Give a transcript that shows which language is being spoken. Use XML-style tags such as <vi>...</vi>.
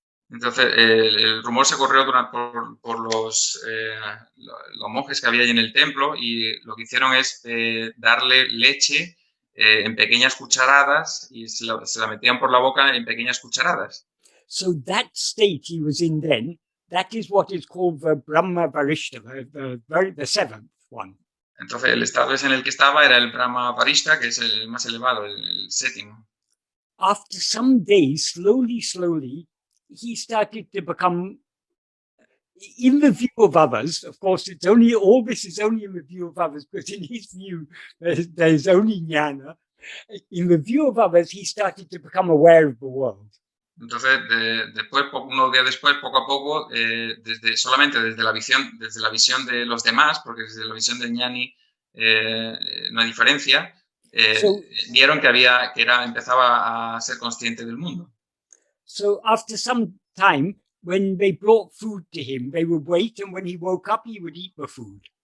<es>Entonces, el rumor se corrió por los monjes que había allí en el templo y lo que hicieron es darle leche en pequeñas cucharadas y se la metían por la boca en pequeñas cucharadas.</es> <en>So that state he was in then, that is what is called the Brahma Varishta, the seventh one.</en> <es>Entonces, el estado en el que estaba era el Brahma Varishta, que es el más elevado, el séptimo.</es> <en>After some days, slowly, he started to become, in the view of others, of course, all this is only in the view of others, because in his view, there's only jnana. In the view of others, he started to become aware of the world.</en> <es>Entonces, después, unos días después, poco a poco, solamente desde la visión de los demás, porque desde la visión del ñani no hay diferencia, vieron que empezaba a ser consciente del mundo.</es> <en>So after some time, when they brought food to him, they would wait, and when he woke up, he would eat the food.</en>